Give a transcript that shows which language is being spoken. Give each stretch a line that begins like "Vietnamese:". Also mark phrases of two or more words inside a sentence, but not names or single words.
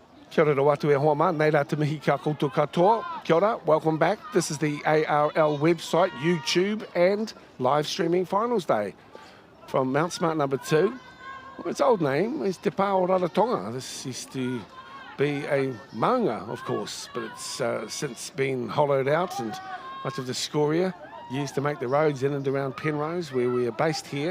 Māori: Kia ora watu e hoa ma, nei rā te mihi ka koutou katoa. Kia ora,
English: welcome back. This is the ARL website, YouTube, and live streaming finals day from Mount Smart number 2. Well, its old name is Te Pāo Rarotonga. This used to be a maunga, of course, but it's since been hollowed out, and much of the scoria used to make the roads in and around Penrose, where we are based here.